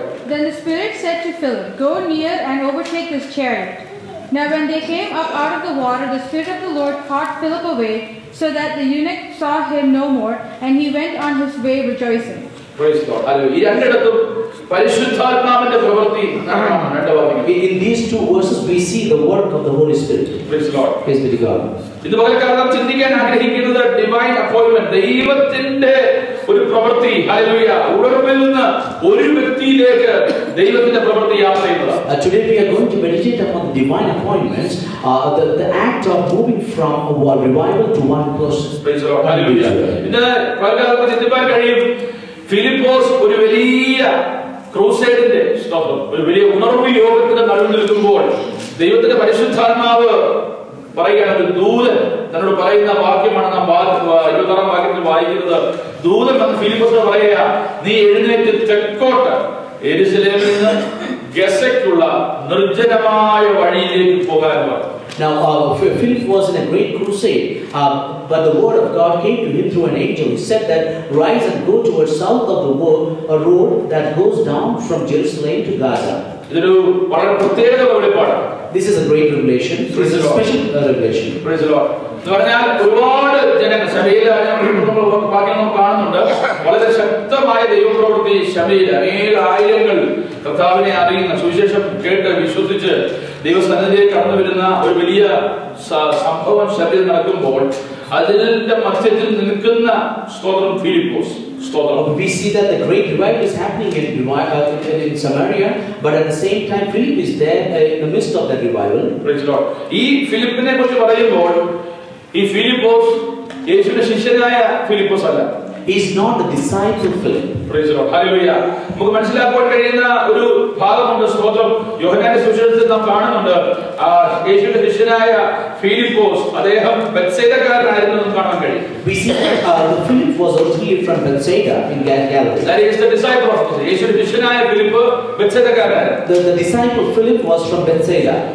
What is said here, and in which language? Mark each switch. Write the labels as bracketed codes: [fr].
[en] Then the Spirit said to Philip, "Go near and overtake this chariot." Now when they came up out of the water, the Spirit of the Lord caught Philip away, so that the eunuch saw him no more, and he went on his way rejoicing. Praise God. Hallelujah. [ml] ഈ രണ്ടിടത്തും പരിശുദ്ധാത്മാവിന്റെ പ്രവൃത്തി നടക്കുന്നു. [en] In these two verses we see the work of the Holy Spirit. Praise God. Praise be to God. [ml] ഇത് പകൽക്കാലം ചിന്തിക്കാൻ ആഗ്രഹിക്കുന്നത് [en] divine appointment, [ml] ദൈവത്തിന്റെ ഒരു പ്രവൃത്തി. ഹല്ലേലൂയ. ഉണർവിൽ നിന്ന് ഒരു വ്യക്തിയിലേക്ക് ദൈവത്തിന്റെ പ്രവൃത്തി യാത്ര ചെയ്യുന്നത്. [en] Today we are going to meditate upon the divine appointments, the act of moving from one revival to one person. Praise God. Hallelujah. [ml] ഇന്ന് പകൽക്കാലം ചിന്തിക്കാൻ കഴിയും, ഫിലിപ്പോസ് ഒരു വലിയ ക്രൂസൈഡിന്റെ സ്തോത്രം, ഒരു വലിയ ഉണർവ് യോഗത്തിന്റെ നടുവിൽ നിൽക്കുമ്പോൾ ദൈവത്തിന്റെ പരിശുദ്ധാത്മാവ് പറയുകയാണ്, ഒരു ദൂതൻ തന്നോട് പറയുന്ന വാക്യമാണ് നാം 26-ാം വാക്യത്തിൽ വായിക്കുന്നത്. ദൂതൻ വന്ന് ഫിലിപ്പോസിനോട് പറയുക, നീ എഴുന്നേറ്റ് തെക്കോട്ട് യെരൂശലേമിൽ നിന്ന് ഗസയ്ക്കുള്ള നിർജ്ജനമായ വഴിയിലേക്ക് പോകാൻ പറഞ്ഞു. [en] Now Philip was in a great crusade, but the word of God came to him through an angel. He said that rise and go towards south of the road that goes down from Jerusalem to Gaza. [ml] ഇതൊരു വളരെ പ്രത്യേക വെളിപ്പാടാണ്. [en] This is a great revelation. This is a special revelation. Praise the Lord. [ml] എന്ന് പറഞ്ഞാൽ ഒരുപാട് ജനങ്ങൾ ശബരിയിൽ വാക്യം കാണുന്നുണ്ട്. വളരെ ശക്തമായ ദൈവപ്രവൃത്തി ശബരിയിൽ അനേക ആയിരങ്ങൾ കർത്താവിനെ അറിയുന്ന, സുവിശേഷം കേട്ട് വിശ്വസിച്ച് ദൈവസന്നിധിയിൽ കടന്നു വരുന്ന ഒരു വലിയ സംഭവം ശബരിയിൽ നടക്കുമ്പോൾ അതിന്റെ മധ്യത്തിൽ നിൽക്കുന്ന സ്തോത്രം Philipose. [en] We see that the great revival is happening in Samaria, but at the same time Philip is there in the midst of that revival. Praise the Lord. [ml] ഈ ഫിലിപ്പിനെ കുറിച്ച് പറയുമ്പോൾ ഈ ഫിലിപ്പോസ് യേശുവിന്റെ ശിഷ്യനായ ഫിലിപ്പോസ് അല്ല. [en] He is not the disciple Philip. Praise the Lord. Hallelujah. [ml] നമുക്ക് മനസ്സിലാക്കാൻ കഴിയുന്ന ഒരു ഭാഗമുണ്ട്. സ്തോത്രം. യോഹന്നാന്റെ സുവിശേഷത്തിൽ നാം കാണുന്നുണ്ട് യേശുവിന്റെ ശിഷ്യനായ ഫിലിപ്പോസ് അദ്ദേഹം ബെത്സൈദക്കാരനായിരുന്നു എന്ന് കാണാൻ കഴിയും. [en] We see that Philip was originally from Bethsaida in Galilee. That is the disciple of Jesus. [ml] യേശുവിന്റെ ശിഷ്യനായ Philip ബെത്സൈദക്കാരനായിരുന്നു. [en] The disciple Philip was from Bethsaida.